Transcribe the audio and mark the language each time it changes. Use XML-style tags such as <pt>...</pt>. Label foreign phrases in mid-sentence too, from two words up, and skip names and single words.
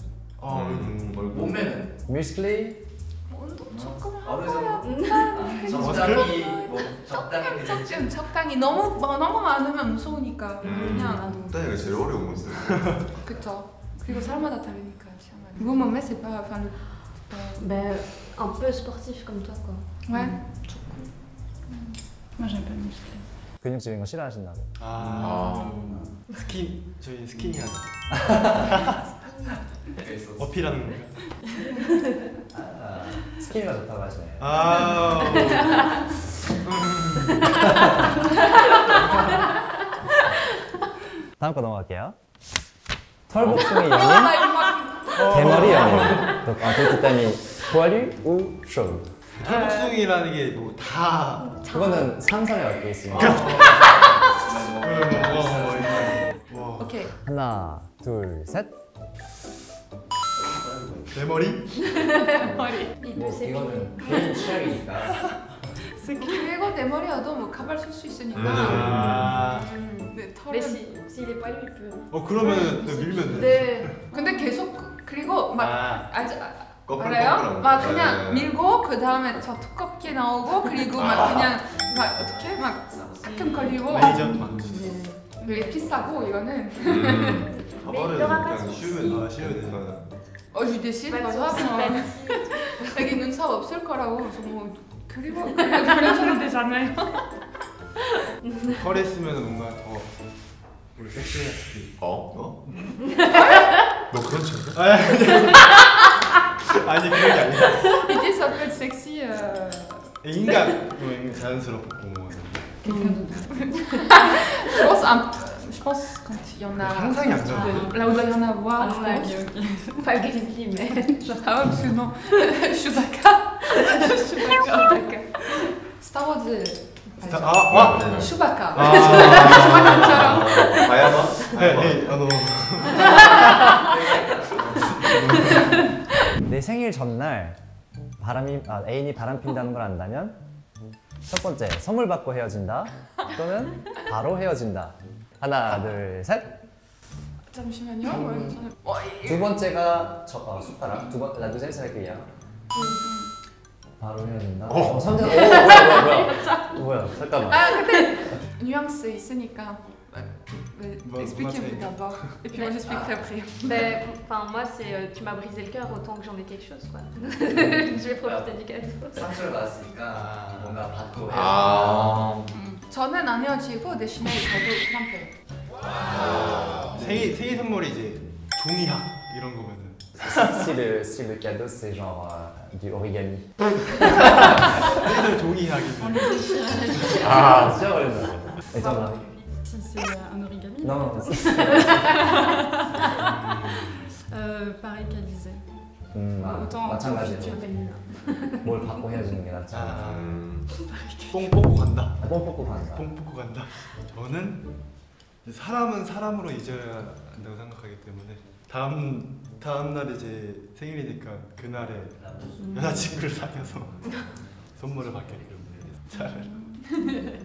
<ko>몸매는? 뮤슬리. 조금 어느 정도? 적당히 너무 많으면 무서우니까 그냥 일단 제일 어려운 건데. 그쵸. 그리고 사람마다 다르니까.</ko> <fr>Vous 몸매 c'est pas enfin le Ben, un peu sportif comme toi, quoi. ouais. Moi j'aime pas le musclé.</fr> <ko>근육질인 거 싫어하신다고. 저희 스키니 하죠. 어필하는 거예요. 스키니가 좋다고 하시네요. 다음 거 넘어갈게요. 털복숭이 연인, 대머리 연인.</ko> <fr>Donc en fait, t'as poilu ou chauve?</fr> <ko>털복숭이라는 게 뭐 다. 그거는 상상에 얽혀 있습니다. 오케이. 하나, 둘, 셋. 내 머리? 뭐 이거는 개인 취향이니까. 그리고 내 머리여도 뭐 가발 쓸 수 있으니까. 네,</ko> <fr>Mais</fr> <ko>털은.</ko> <fr>s'il est poilu, il peut.</fr> <ko>그러면 밀면 돼. 네. 근데 계속 그리고 막 거꾸로 알아요? 막 그냥 밀고 그 다음에 저 두껍게 나오고 그리고 막 그냥 막 어떻게 막 사큼거리고. 레이저. 되게 비싸고 이거는. 가발은 그냥 쉬우면 되니까.</ko> <fr>Je décide,</fr> <ko>맞아. 여기 눈썹 없을 거라고. 그래서 뭐 그리고 그려줘도 되잖아요. 털에 쓰면 뭔가 더 우리 섹시해. 너 그런 친구? 아니 그런 게 아니라.</ko> <fr>L'idée ça peut être sexy.</fr> <ko>인간 자연스럽고 뭐.</ko> <fr>Je pense quand il y en a.</fr> <ko>상상이 안 돼.</ko> <fr>Là où il doit y en avoir. Pas grizzly, mais. Ah ouais, parce que non. Je suis d'accord. Star Wars. Chewbacca.</fr> <ko>Chewbacca처럼. 바야마? 네, 내 생일 전날 애인이 바람 핀다는 걸 안다면 첫 번째, 선물 받고 헤어진다 또는 바로 헤어진다. 하나, 둘, 셋. 잠시만요. 두 번째가 숟가락.</ko> <fr>La deuxième c'est la cuillère.</fr> <ko>바로 헤어진다. 선택. 뭐야? 잠깐만. 근데 뉘앙스 있으니까.</ko> <fr>Expliquez-vous d'abord. Et puis moi j'expliquerai après. Ben, enfin, moi, c'est tu m'as brisé le cœur autant que j'en ai quelque chose, quoi. Je vais profiter du cadeau.</fr> <ko>상처를 받았으니까 뭔가 받고 저는 안 헤어지고 대신에 저도 사람 펴요. 생일 선물이 이제 종이학 이런 거면은</ko> <fr>Si le cadeau c'est genre du origami.</fr> <ko>생일 종이학이면 아 진짜 어렵다. 괜찮아.</ko> <fr>Si c'est un origami. Non. Pareil qu'Alizé.</fr> <ko>마찬가지로</ko> <fr>profiter.</fr> <ko>뭘 받고 헤어지는 게 낫지 않아. 뽕 뽑고 간다. 뽕 뽑고 간다. 뽕 뽑고 간다. 저는 사람은 사람으로 잊어야 한다고 생각하기 때문에 다음 날 이제 생일이니까 그날에 여자친구를 사귀어서 선물을 받게끔 차라리.</ko>